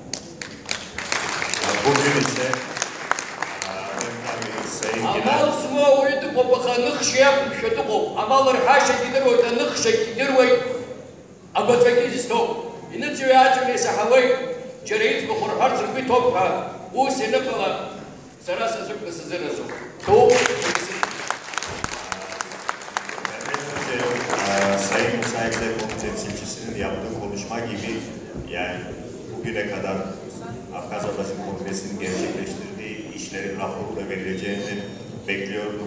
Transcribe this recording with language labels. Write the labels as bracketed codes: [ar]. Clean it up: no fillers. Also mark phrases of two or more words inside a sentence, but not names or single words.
[ab] Амал змоу ауаҩы дыҟоуп, аха аныхшьа иақәымшәо дыҟоуп. Амал рҳәашьагьы идыруеит, аныхшьагьы идыруеит, агәаҵәагьы изҭоуп. Иныҵыҩ-ааҵыҩра исаҳауеит, џьара иӡбахә рҳәарц ргәы иҭоуп ҳәа, ус ианыҟала сара сазықәны сазыразуп. [tr] Sayın Musa Eksekoğlu temsilcisinin yaptığı konuşma gibi, yani bugüne kadar Afgaz Basın Kongresi'nin gerçekleştirdiği işlerin raporu da verileceğini bekliyordum.